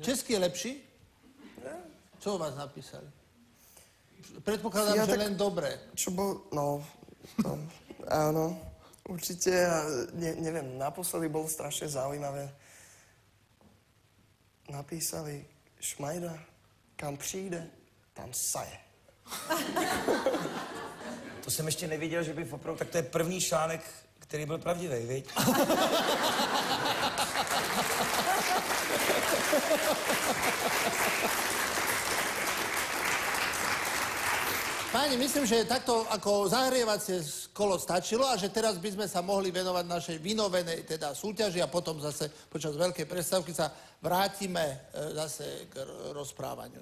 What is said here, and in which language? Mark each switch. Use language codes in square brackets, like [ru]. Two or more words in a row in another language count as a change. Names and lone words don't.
[sk] Český je lepší? Čo o vás napísali? Predpokladám, že len dobré. Čo bol... No, áno. Určite, neviem, naposledy bolo strašne zaujímavé. Napísali Šmajda, [cs] kam přijde, tam saje. To jsem ještě neviděl, že by opravdu... Tak to je první článek, který byl pravdivý, viď? [sk] Páni, myslím, že takto ako zahrievacie kolo stačilo a že teraz by sme sa mohli venovať našej vynovenej teda súťaži a potom zase počas veľkej prestávky sa vrátime zase k rozprávaniu.